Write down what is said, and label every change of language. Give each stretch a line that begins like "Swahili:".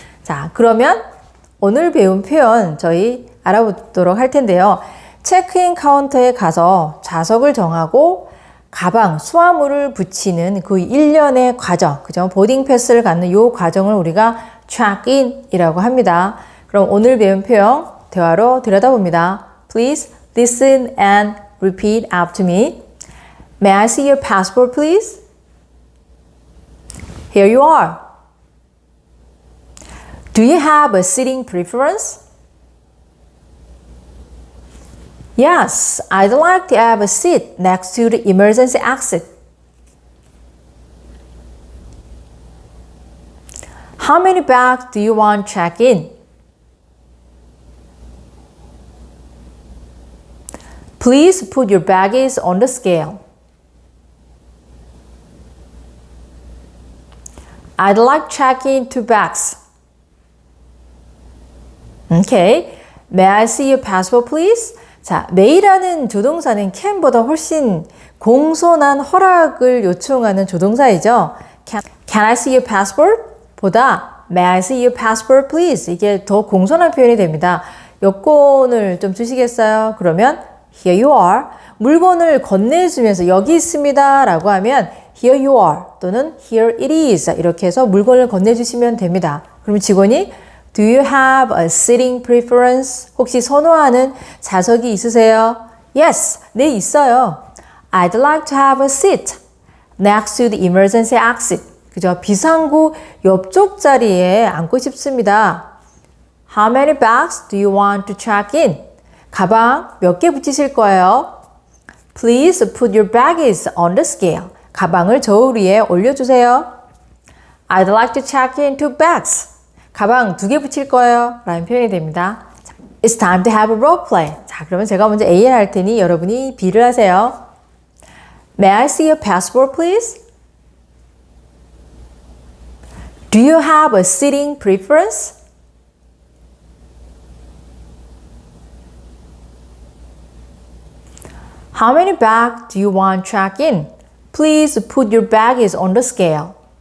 Korean: 자, 그러면 오늘 배운 표현 저희 알아보도록 할 텐데요. 체크인 카운터에 가서 좌석을 정하고 가방, 수화물을 붙이는 그 일련의 과정, 그죠? 보딩 패스를 갖는 이 과정을 우리가 check-in이라고 합니다. 그럼 오늘 배운 표현 대화로 들여다봅니다.
English: Please listen and repeat after me. May I see your passport, please? Here you are. Do you have a seating preference? Yes, I'd like to have a seat next to the emergency exit. How many bags do you want check-in? Please put your baggage on the scale. I'd like check-in 2 bags. Okay. May I see your passport, please?
Korean: 자, may라는 조동사는 can보다 훨씬 공손한 허락을 요청하는 조동사이죠.
English: Can I see your passport?
Korean: 보다
English: May I see your passport, please?
Korean: 이게 더 공손한 표현이 됩니다. 여권을 좀 주시겠어요?
English: 그러면 Here you are.
Korean: 물건을 건네주면서 여기 있습니다 라고 하면
English: Here you are
Korean: 또는
English: Here it is
Korean: 이렇게 해서 물건을 건네주시면 됩니다. 그럼 직원이
English: Do you have a seating preference?
Korean: 혹시 선호하는 좌석이 있으세요? Yes, 네 있어요.
English: I'd like to have a seat next to the emergency exit.
Korean: 그죠? 비상구 옆쪽 자리에 앉고 싶습니다.
English: How many bags do you want to check in?
Korean: 가방 몇 개 붙이실 거예요?
English: Please put your baggage on the scale.
Korean: 가방을 저울 위에 올려주세요.
English: I'd like to check in 2 bags.
Korean: 가방 2개 붙일 거예요. 라는 표현이 됩니다.
English: It's time to have a role play.
Korean: 자, 그러면 제가 먼저 A를 할 테니 여러분이 B를 하세요.
English: May I see your passport, please? Do you have a seating preference? How many bags do you want check in? Please put your baggage on the scale.